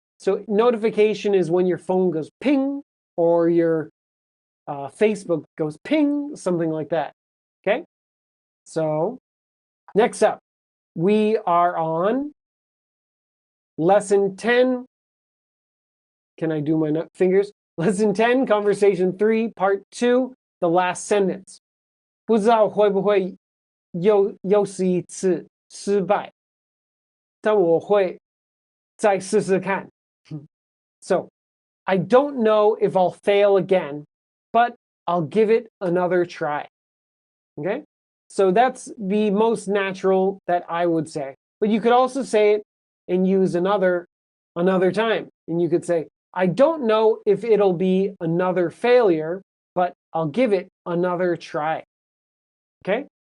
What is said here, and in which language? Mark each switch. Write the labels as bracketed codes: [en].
[en] So notification is when your phone goes ping or your Facebook goes ping, something like that. Okay? So next up, we are on lesson 10. Can I do my fingers? Lesson 10, conversation 3, part 2, the last sentence. [zh] 不知道会不会又是一次失败，但我会再试试看。 [en] So, I don't know if I'll fail again, but I'll give it another try. Okay? So that's the most natural that I would say. But you could also say it and use another time. And you could say, I don't know if it'll be another failure, but I'll give it another try. Okay?